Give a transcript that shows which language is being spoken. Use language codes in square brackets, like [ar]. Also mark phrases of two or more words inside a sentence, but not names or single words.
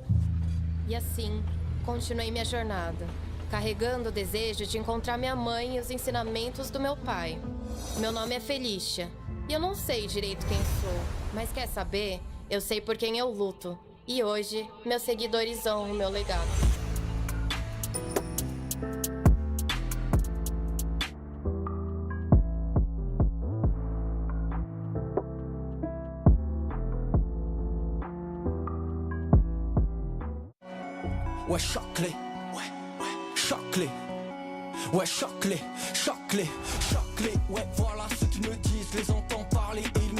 [pt] E assim, continuei minha jornada, carregando o desejo de encontrar minha mãe e os ensinamentos do meu pai. Meu nome é Felícia, e eu não sei direito quem sou, mas quer saber? Eu sei por quem eu luto. E hoje, meus seguidores honram o meu legado. [fr] Ouais, choc-les, choc-les, ouais, choc-les, choc-les, choc-les, ouais, voilà ce qu'ils me disent, les entends parler et ils